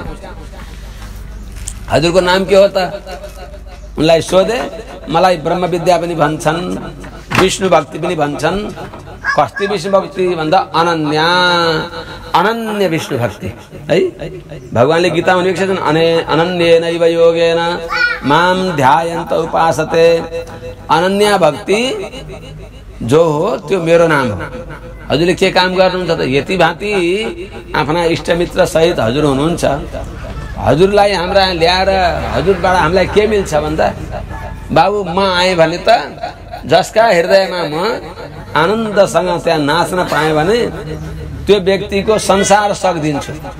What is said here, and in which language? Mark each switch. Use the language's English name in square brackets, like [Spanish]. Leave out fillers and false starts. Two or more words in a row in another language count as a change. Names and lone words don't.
[Nepali] हजुरको नाम के हो त? उनलाई सोधे, मलाई ब्रह्म विद्या पनि भन्छन्, विष्णु भक्ति पनि भन्छन्। कस्ती विष्णु भक्ति भन्दा अनन्य विष्णु भक्ति है। भगवानले गीतामा लेखेका छन्, [Sanskrit] अनन्येनैव योगेन माम ध्यायन्त उपासते। [Nepali] अनन्य भक्ति जो हो त्यो मेरो नाम हो। हजुरले के काम गर्नुहुन्छ त? यति भाँति आफ्ना इष्टमित्र सहित हजुर हुनुहुन्छ। हजुरलाई हाम्रा ल्याएर हजुरबाट हामीलाई के मिल्छ भन्दा बाबु म आएँ भने त जसका हृदयमा म आनन्दसँग त्यहाँ नाच्न पाएँ भने त्यो व्यक्तिको संसार सक्दिन्छु।